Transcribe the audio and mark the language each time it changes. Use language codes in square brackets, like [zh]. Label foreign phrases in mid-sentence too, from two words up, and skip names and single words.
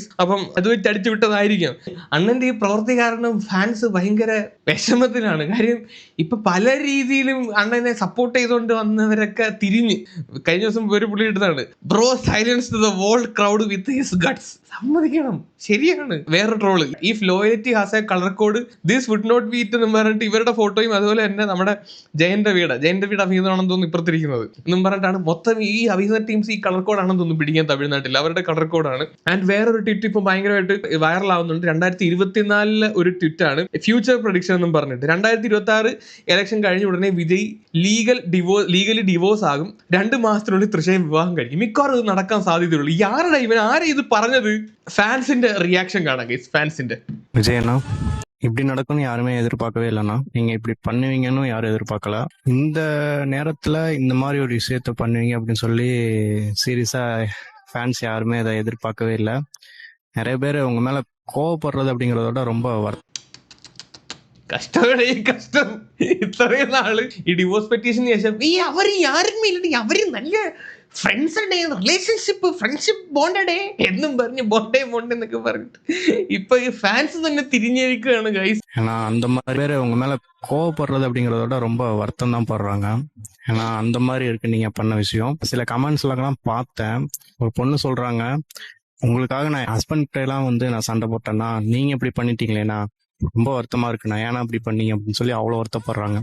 [ml] അപ്പം അത് വെച്ച് അടിച്ചു വിട്ടതായിരിക്കാം. അണ്ണന്റെ ഈ പ്രവൃത്തി കാരണം ഫാൻസ് ഭയങ്കര വിഷമത്തിലാണ്. കാര്യം ഇപ്പൊ പല രീതിയിലും അണ്ണനെ സപ്പോർട്ട് ചെയ്തുകൊണ്ട് വന്നവരൊക്കെ തിരിഞ്ഞ് കഴിഞ്ഞ ദിവസം ഒരു പുള്ളി എടുത്താണ്, [en] bro silence the world crowd with his guts. [ml] സമ്മതിക്കണം, ശരിയാണ്. വേറെ ട്രോള്, [en] if loyalty has a colour code this would not be it [ml] എന്ന് പറഞ്ഞിട്ട് ഇവരുടെ ഫോട്ടോയും അതുപോലെ തന്നെ നമ്മുടെ ജയന്റെ വീട് അഭിഹിതമാണെന്ന് തോന്നുന്നു ഇപ്പുറത്തിരിക്കുന്നത് എന്നും പറഞ്ഞിട്ടാണ് മൊത്തം ഈ അഭിഹിത ടീംസ് ഈ [en] colour code [ml] ആണെന്ന് തോന്നുന്നു പിടിക്കാൻ തമിഴ്നാട്ടിൽ അവരുടെ [en] colour codeാണ്. [ml] ആൻഡ് വേറൊരു ട്വിറ്റ് ഇപ്പൊ ഭയങ്കരമായിട്ട് വൈറൽ ആവുന്നുണ്ട്. 2024 ഒരു ട്വിറ്റാണ്, [en] future prediction [ml] എന്നും പറഞ്ഞിട്ട്. 2026 ഇലക്ഷൻ കഴിഞ്ഞ ഉടനെ വിജയ് [en] legally divorce [ml] ആകും, 2 മാസത്തിനുള്ളിൽ തൃശ്ശയെ വിവാഹം കഴിക്കും. മിക്കവാറും ഇത് നടക്കാൻ സാധ്യതയുള്ളൂ. ആരാ ഇത് പറഞ്ഞത്? ഫാൻസിന്റെ റിയാക്ഷൻ കാണാം ഫാൻസിന്റെ. [ta] விஜயண்ணா, இப்படி நடக்கும்னு யாருமே எதிர்பார்க்கவே இல்லைண்ணா. நீங்க இப்படி பண்ணுவீங்கன்னு யாரும் எதிர்பார்க்கல. இந்த நேரத்துல இந்த மாதிரி ஒரு விஷயத்த பண்ணுவீங்க அப்படின்னு சொல்லி சீரியஸா ஃபேன்ஸ் யாருமே அதை எதிர்பார்க்கவே இல்லை. நிறைய பேர் உங்க மேல கோவப்படுறது அப்படிங்கறதோட ரொம்ப [ml] കഷ്ടം. ഇത്രയും നാള് ഈ [en] divorce petition [ml] ശേഷം അവര് അവര് നല്ല [en] friends relationship friendship bond [ml] എന്നും പറഞ്ഞ് ബോണ്ടേ എന്നൊക്കെ പറഞ്ഞിട്ട് ഇപ്പൊ ഈ ഫാൻസ് തന്നെ തിരിഞ്ഞിരിക്കുകയാണ് ഗൈസ്. [ta] ஏன்னா அந்த மாதிரி பேர் உங்க மேல கோவப்படுறது அப்படிங்கறதோட ரொம்ப வருத்தம் தான் படுறாங்க. ஏன்னா அந்த மாதிரி இருக்கு நீங்க பண்ண விஷயம். சில கமெண்ட்ஸ்லாம் பார்த்தேன். ஒரு பொண்ணு சொல்றாங்க, உங்களுக்காக நான் ஹஸ்பண்ட் எல்லாம் வந்து நான் சண்டை போட்டேன்னா நீங்க இப்படி பண்ணிட்டீங்களேண்ணா, ரொம்ப வருத்தமா இருக்குண்ணா, ஏன்னா இப்படி பண்ணீங்க அப்படின்னு சொல்லி அவ்வளோ வருத்தப்படுறாங்க.